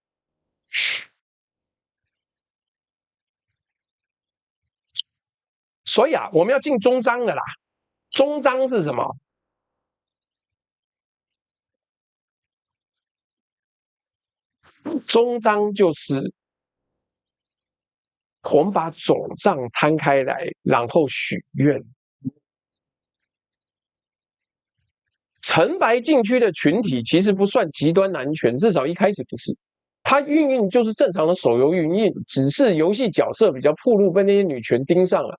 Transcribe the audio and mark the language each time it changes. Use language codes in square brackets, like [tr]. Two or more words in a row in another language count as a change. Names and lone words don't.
[zh] 所以我們要進中章了啦。中章是什麼？中章就是我們把總賬攤開來，然後許願。陳白禁區的群體其實不算極端男權，至少一開始不是。它運營就是正常的手遊運營，只是遊戲角色比較暴露，被那些女權盯上了。